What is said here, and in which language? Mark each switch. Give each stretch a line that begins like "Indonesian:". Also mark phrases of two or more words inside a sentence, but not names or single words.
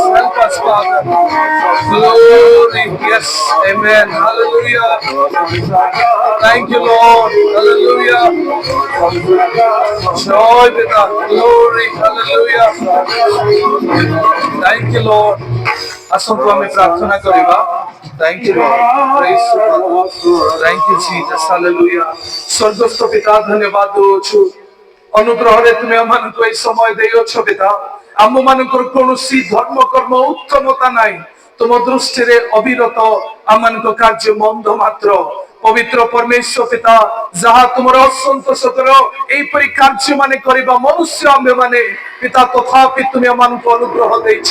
English: Help us, Father. Glory. Yes. Amen. Hallelujah. Thank you, Lord. Hallelujah. Joy with us. Glory. Hallelujah. Thank you, Lord.
Odia: ଆସନ୍ତୁ ଆମେ ପ୍ରାର୍ଥନା କରିବା।
English: Thank you, Lord. Praise you, Father. Thank you, Jesus. Hallelujah.
Odia: ସ୍ୱର୍ଗସ୍ଥ ପିତା ଧନ୍ୟବାଦ ଦଉଛୁ। ଅନୁଗ୍ରହରେ ତୁମେ ଆମମାନଙ୍କୁ ଏହି ସମୟ ଦେଇଅଛ ପିତା। ଆମମାନଙ୍କର କୌଣସି ଧର୍ମ କର୍ମ ଉତ୍ତମତା ନାହିଁ। ତୁମ ଦୃଷ୍ଟିରେ ଅବିରତ ଆମମାନଙ୍କ କାର୍ଯ୍ୟ ମନ୍ଦ ମାତ୍ର। ପବିତ୍ର ପରମେଶ୍ୱର ପିତା ଯାହା ତୁମର ଅସନ୍ତୋଷ କର ଏହିପରି କାର୍ଯ୍ୟ ମାନେ କରିବା ମନୁଷ୍ୟ ଆମ୍ଭେମାନେ ପିତା ତଥାପି ତୁମେ ଆମମାନଙ୍କୁ ଅନୁଗ୍ରହ ଦେଇଛ।